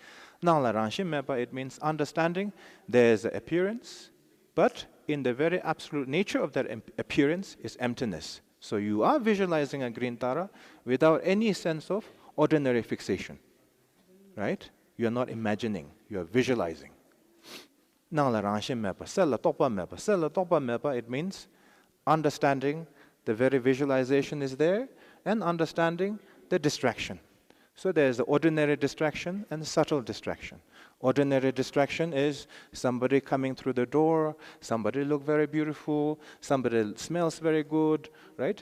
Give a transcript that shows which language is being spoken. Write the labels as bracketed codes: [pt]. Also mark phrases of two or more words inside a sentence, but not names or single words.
[en] Now, [bo] la Ranshim Mepa, [en] it means understanding there's an appearance, but in the very absolute nature of that appearance is emptiness. So you are visualizing a green Tara without any sense of ordinary fixation. Right? You're not imagining, you're visualizing. Now, [bo] la Ranshim Mepa, Sela Topa Mepa. Sela Topa Mepa, [en] it means understanding the very visualization is there, and understanding the distraction. So there's the ordinary distraction and subtle distraction. Ordinary distraction is somebody coming through the door, somebody look very beautiful, somebody smells very good, right?